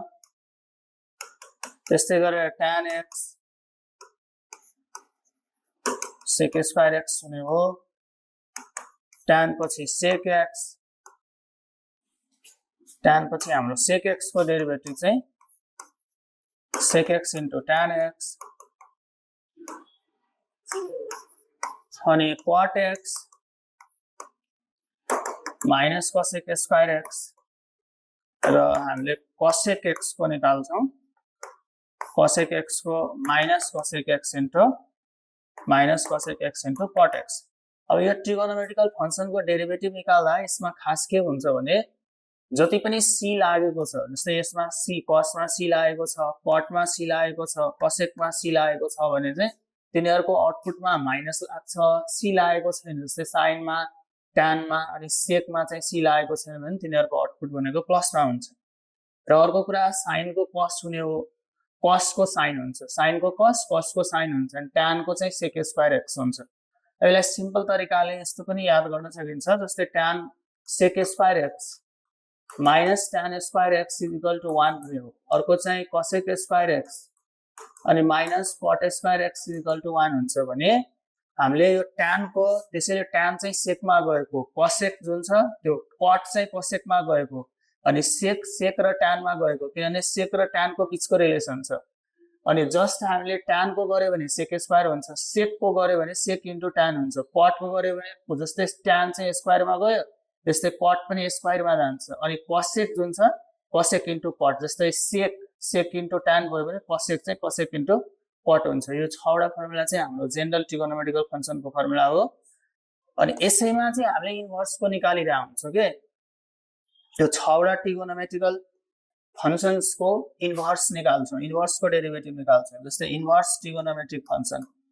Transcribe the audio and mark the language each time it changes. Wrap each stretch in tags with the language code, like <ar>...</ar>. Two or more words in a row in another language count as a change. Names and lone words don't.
<ne>त्यस्तै गरेर tan x sec² x हुने हो tan पछि sec x tan पछि हाम्रो sec x को डेरिभेटिभ चाहिँ</ne> <en>sec x into tan x</en> <ne>अनि</ne> <en>cot x minus cosec square x</en> <ne>र हामीले cosec x को निकाल्छौं cosec x को minus</ne> <en>cosec x into minus cosec x into cot x</en> <ne>अब यो</ne> <en>trigonometrical function</en> <ne>को डेरिभेटिभ निकाल्दा यसमा खास के हुन्छ भने जति पनि c लागेको छ जस्तै यसमा c cos मा c लागेको छ cot मा c लागेको छ cosec मा c लागेको छ भने चाहिँ तिनीहरुको आउटपुटमा माइनस लाग्छ c लागेको छैन जस्तै sin मा tan मा अनि sec मा चाहिँ c लागेको छैन भने तिनीहरुको आउटपुट भनेको प्लस मा हुन्छ र अर्को कुरा sin को cos हुने हो cos को sin हुन्छ sin को cos cos को sin हुन्छ अनि tan को चाहिँ</ne> <en>sec square x</en> <ne>हुन्छ यसलाई सिम्पल तरिकाले यस्तो पनि याद गर्न सकिन्छ जस्तै</ne> <en>tan sec square x minus tan square x is equal to 1</en> <ne>हो अर्को चाहिँ</ne> <en>cosec square x</en> <ne>अनि</ne> <en>minus cot square x is equal to 1</en> <ne>हुन्छ भने हामीले यो tan को त्यसैले tan चाहिँ sec मा गएको cosec जुन छ त्यो cot चाहिँ cosec मा गएको अनि sec र tan मा गएको किनभने sec र tan को बीचको रिलेसन छ अनि जस्ट हामीले tan को गर्यो भने</ne> <en>sec square</en> <ne>हुन्छ sec को गर्यो भने</ne> <en>sec * tan</en> <ne>हुन्छ cot को गर्यो भने जस्तै tan चाहिँ स्क्वायर मा गयो त्यस्तै cot पनि स्क्वायर मा जान्छ अनि cosec जुन छ</ne> <en>cosec * cot</en> <ne>जस्तै</ne> <en>sec * tan</en> <ne>भयो भने cosec चाहिँ</ne> <en>cosec * cot</en> <ne>हुन्छ यो 6 वटा फर्मुला चाहिँ हाम्रो</ne> <en>general trigonometrical function</en> <ne>को फर्मुला हो अनि यसैमा चाहिँ हामीले इन्भर्स को निकालिरा हुन्छ के त्यो 6 वटा</ne> <en>trigonometrical functions</en> <ne>को इन्भर्स निकाल्छौं इन्भर्स को डेरिभेटिभ निकाल्छौं जस्तै</ne> <en>inverse trigonometric function</en>